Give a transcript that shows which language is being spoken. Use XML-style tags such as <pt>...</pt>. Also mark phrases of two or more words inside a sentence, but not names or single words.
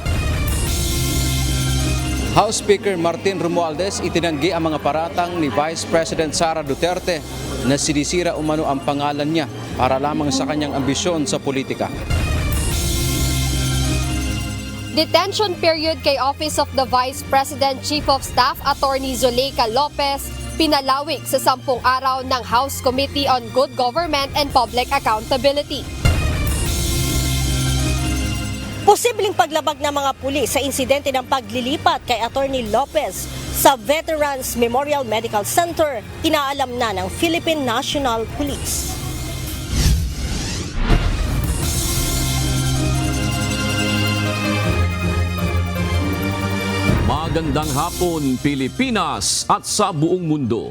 <tl>House Speaker Martin Romualdez itinanggi ang mga paratang ni Vice President Sara Duterte na sinisira umano ang pangalan niya para lamang sa kanyang ambisyon sa politika.</tl> <en>Detention period</en> <tl>kay Office of the Vice President Chief of Staff Attorney Zuleika Lopez pinalawig sa 10 araw ng House Committee on Good Government and Public Accountability. Posibleng paglabag ng mga pulis sa insidente ng paglilipat kay Attorney Lopez sa Veterans Memorial Medical Center, inaalam na ng Philippine National Police. Magandang hapon, Pilipinas at sa buong mundo.</tl>